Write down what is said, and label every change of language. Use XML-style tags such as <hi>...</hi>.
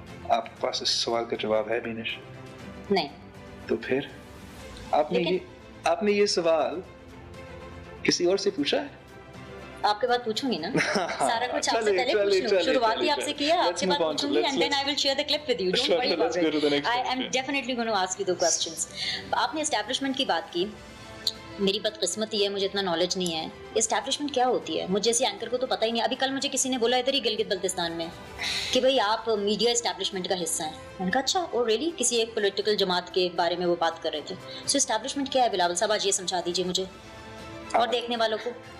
<ur>آپ کے پاس اس سوال کا جواب ہے بینش؟ نہیں. تو پھر آپ نے یہ سوال کسی اور سے پوچھا ہے؟ آپ کے بعد پوچھوں گی نا, سارا کچھ آپ سے پہلے پوچھ لوں. شروعات ہی آپ سے کیا, آپ کے بعد پوچھوں گی</ur> <en>and then I will share the clip with you. Don't worry about it. I am definitely going to ask you the questions.</en> <ur>آپ نے اسٹیبلشمنٹ کی بات کی, میری بدقسمتی ہے, مجھے اتنا نالج نہیں ہے. اسٹیبلشمنٹ کیا ہوتی ہے؟ مجھے جیسے اینکر کو تو پتہ ہی نہیں. ابھی کل مجھے کسی نے بولا ادھر ہی گلگت بلتستان میں کہ بھائی آپ میڈیا اسٹیبلشمنٹ کا حصہ ہیں. میں نے کہا اچھا, اور ریلی کسی ایک پولیٹیکل جماعت کے بارے میں وہ بات کر رہے تھے. سو اسٹیبلشمنٹ کیا ہے بلاول صاحب, آج یہ سمجھا دیجیے مجھے اور دیکھنے والوں کو.</ur>